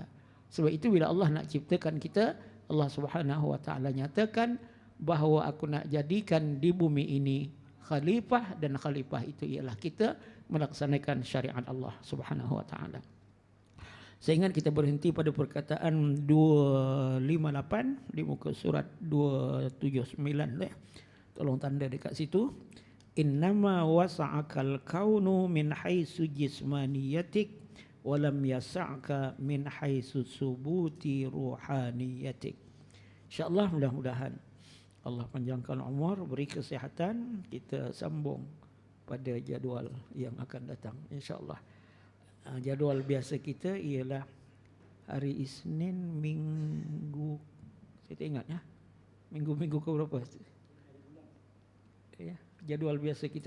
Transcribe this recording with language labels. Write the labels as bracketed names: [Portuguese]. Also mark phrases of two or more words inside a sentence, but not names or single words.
[Malay] Sebab itu bila Allah nak ciptakan kita, Allah [Arabic] سبحانه وتعالى [Malay] nyatakan bahawa aku nak jadikan di bumi ini khalifah, dan khalifah itu ialah kita melaksanakan syariat Allah [Arabic] سبحانه وتعالى. [Malay] Saya ingat kita berhenti pada perkataan 258 di muka surat 279 ya. Tolong tanda dekat situ. [Arabic] إنما وسعك الكون من حيث جسمانيتك ولم يسعك من حيث ثبوت روحانيتك. [Malay] InsyaAllah mudah-mudahan Allah panjangkan umur, beri kesihatan, kita sambung pada jadual yang akan datang insya-Allah. Jadual biasa kita ialah hari Isnin minggu, saya tak ingat ya. Minggu ke berapa? Ya, jadual biasa kita.